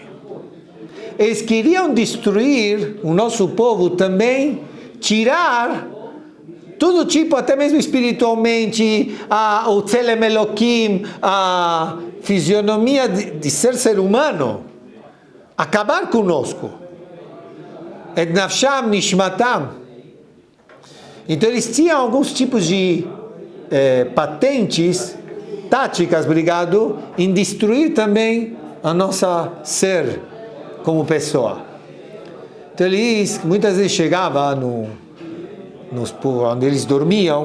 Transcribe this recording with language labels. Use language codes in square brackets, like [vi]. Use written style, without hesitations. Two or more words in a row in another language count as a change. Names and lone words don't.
[pt] Eles queriam destruir o nosso povo também, tirar todo tipo, até mesmo espiritualmente, o [he] צלם אלוקים, [pt] a fisionomia de ser humano, acabar conosco. [he] את נפשם נשמתם. [pt] Então eles tinham alguns tipos de patentes, táticas, em destruir também a nossa ser como pessoa. Então eles muitas vezes chegavam onde eles dormiam.